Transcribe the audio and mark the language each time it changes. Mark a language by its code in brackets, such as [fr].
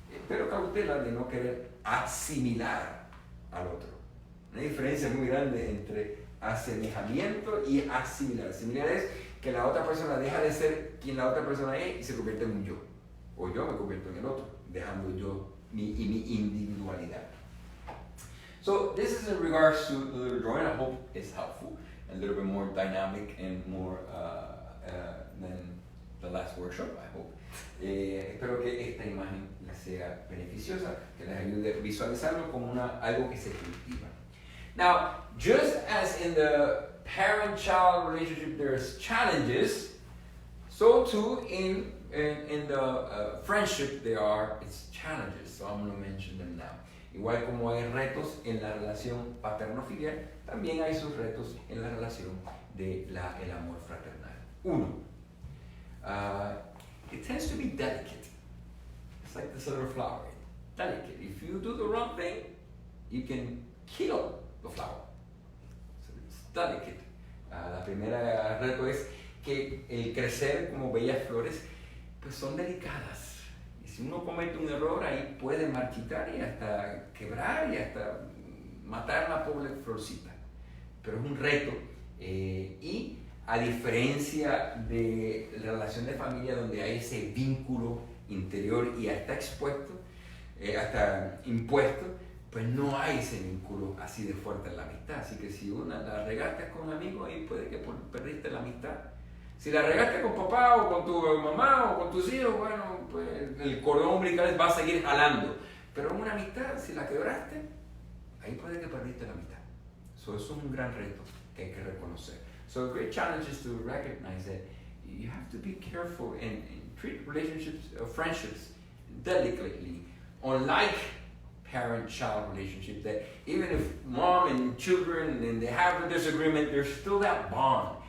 [es] Pero cautela de no querer asimilar al otro. Una diferencia muy grande entre asemejamiento y asimilar. Asimilar es que la otra persona deja de ser quien la otra persona es y se convierte en un yo. O yo me convierto en el otro, dejando yo mi individualidad. [en] So this is in regards to the little drawing. I hope it's helpful, a little bit more dynamic and more than the last workshop, I hope. [es] Espero que esta imagen les sea beneficiosa, que les ayude a visualizarlo como algo que se cultiva. [en] Now, just as in the parent-child relationship there's challenges, so too in the friendship it's challenges. So I'm going to mention them now. [es] Igual como hay retos en la relación paterno-filial, también hay sus retos en la relación de el amor fraternal. Uno, [en] it tends to be delicate. It's like this little flower. Delicate. If you do the wrong thing, you can kill the flower. So it's delicate. [es] La primera reto es que el crecer como bellas flores, pues son delicadas. Y si uno comete un error, ahí puede marchitar y hasta quebrar y hasta matar la pobre florcita. Pero es un reto. Y a diferencia de la relación de familia donde hay ese vínculo interior y hasta expuesto, hasta impuesto, pues no hay ese vínculo así de fuerte en la amistad. Así que si la regaste con un amigo, ahí puede que perdiste la amistad. Si la regaste con papá o con tu mamá o con tus hijos, bueno, pues el cordón umbilical va a seguir jalando. Pero en una amistad, si la quebraste, ahí puede que perdiste la amistad. Eso es un gran reto que hay que reconocer. [en] So a great challenge is to recognize that you have to be careful and treat relationships, friendships delicately, unlike parent-child relationship, that even if mom and children and they have a disagreement, there's still that bond.